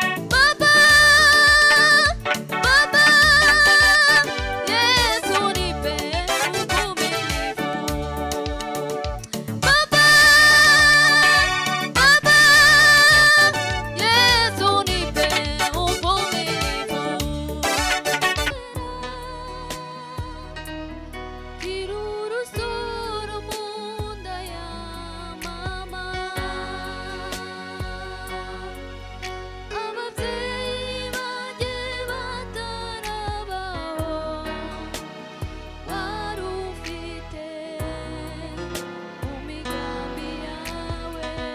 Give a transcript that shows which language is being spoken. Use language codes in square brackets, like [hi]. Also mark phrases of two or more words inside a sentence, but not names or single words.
[sw] Baba, Baba, Yesu nipe uvumilivu. Baba, Baba, Yesu nipe uvumilivu. [rw] Nkiri urusoro mu nda ya mama. Ababyeyi banjye batarabaho, wari ufite mu migambi yawe.